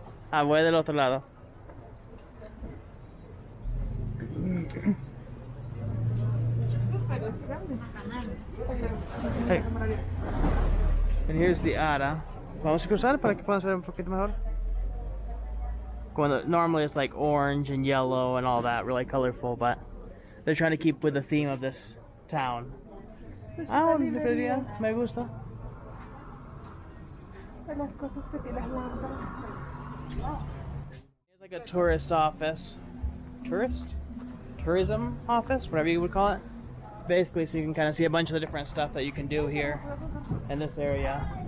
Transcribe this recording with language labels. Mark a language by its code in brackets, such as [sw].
[es] Ah, voy del otro lado. [en] Hey. And here's the ara. [es] Vamos a cruzar para que puedan ver un poquito mejor. [en] Normally it's like orange and yellow and all that, really colorful, but they're trying to keep with the theme of this town. [es] Ah, me gusta. Las cosas que tienes lámparas. [en] It's like a tourist office. Tourism office, whatever you would call it. Basically, so you can kind of see a bunch of the different stuff that you can do here in this area.